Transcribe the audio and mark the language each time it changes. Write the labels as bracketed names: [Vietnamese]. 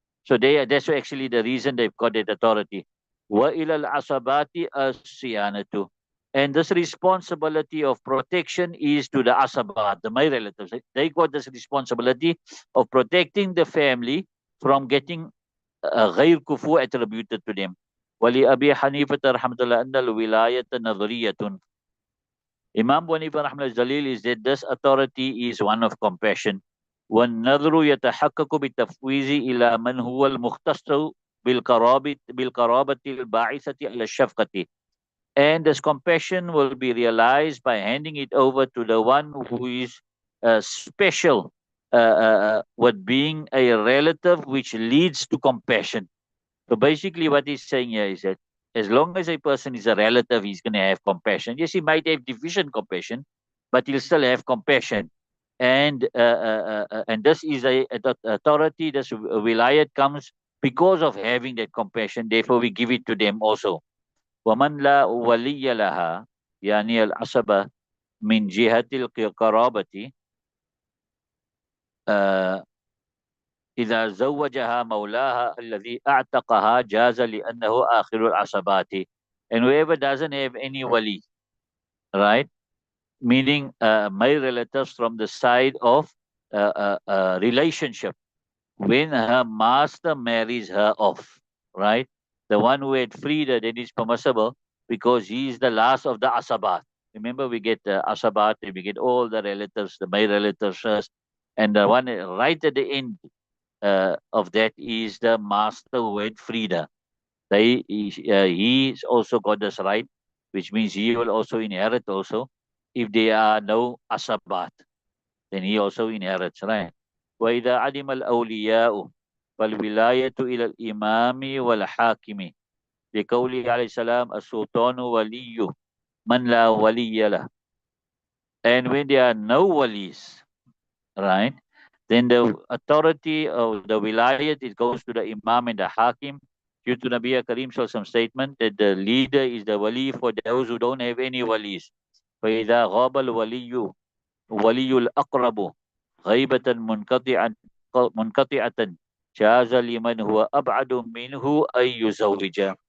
[English] So that's actually the reason they've got that authority. [Arabic] Wa ilal asabati as-siyanatu. [English] And this responsibility of protection is to the asabat, the male relatives. They got this responsibility of protecting the family from getting غير kufu attributed to them. [Arabic] ولأبي حنيفة رحمة الله أن الولاية نظرية. [English] Imam Abu Hanifa rahmatullahi dalil is that this authority is one of compassion. [Arabic] والنظر يتحقق بالتفويض إلى من هو المختص بالقرابة الباعثة على الشفقة. [English] And this compassion will be realized by handing it over to the one who is special with being a relative which leads to compassion. So basically what he's saying here is that as long as a person is a relative, he's going to have compassion. Yes, he might have deficient compassion, but he'll still have compassion. And this is a authority, this wilayat comes because of having that compassion, therefore we give it to them also. [Arabic] وَمَنْ لَا وَلِيَّ لَهَا يعني العصبة من جهة القرابة إذا زوجها مولاها الذي أعتقها جاز لأنه آخر العصبات. [English] And whoever doesn't have any wali, right? Meaning male relatives from the side of relationship, when her master marries her off, right? The one who had freed her, that is permissible because he is the last of the asabat. Remember, we get the asabat, we get all the relatives, the male relatives first, and the one right at the end of that is the master who had freed her. He's also got this right, which means he will also inherit also. If there are no asabat, then he also inherits, right? [Arabic] وإذا عدم الأولياء فالولاية إلى الإمام والحاكم لقوله عليه السلام السلطان ولي من لا ولي له. [English] And when there are no walis, right, then the authority of the wilayat, it goes to the imam and the hakim, due to Nabi Karim some statement that the leader is the wali for those who don't have any walis. [Arabic] فإذا غاب الولي ولي الأقرب غيبة منقطعة جاز لمن هو أبعد منه أن يزوج.